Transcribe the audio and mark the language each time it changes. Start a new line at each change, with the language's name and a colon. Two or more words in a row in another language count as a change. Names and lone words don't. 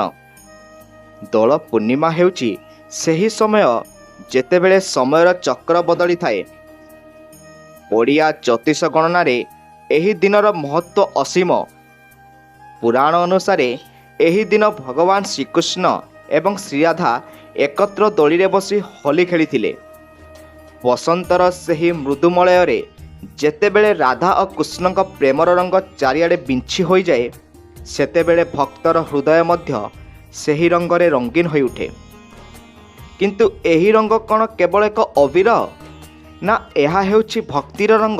Odia: ଦୋଳ ପୂର୍ଣ୍ଣିମା ହେଉଛି ସେହି ସମୟ ଯେତେବେଳେ ସମୟର ଚକ୍ର ବଦଳି ଥାଏ। ଓଡ଼ିଆ ଜ୍ୟୋତିଷ ଗଣନାରେ ଏହି ଦିନର ମହତ୍ୱ ଅସୀମ। ପୁରାଣ ଅନୁସାର ଏହି ଦିନ ଭଗବାନ ଶ୍ରୀକୃଷ୍ଣ ଏବଂ ଶ୍ରୀରାଧା ଏକତ୍ର ଦୋଳିରେ ବସି ହୋଲି ଖେଳିଥିଲେ। ବସନ୍ତର ସେହି ମୃଦୁମଳୟରେ ଯେତେବେଳେ ରାଧା ଔର କୃଷ୍ଣଙ୍କ ପ୍ରେମର ରଙ୍ଗ ଚାରିଆଡ଼େ ବିଞ୍ଚି ହୋଇ ଯାଏ, ସେତେବେଳେ ଭକ୍ତର ହୃଦୟ ମଧ୍ୟ ସେହି ରଙ୍ଗରେ ରଙ୍ଗୀନ ହୋଇ ଉଠେ। କିନ୍ତୁ ଏହି ରଙ୍ଗ କଣ କେବଳ ଏକ ଅବିର ନା ଏହା ହେଉଛି ଭକ୍ତିର ରଙ୍ଗ?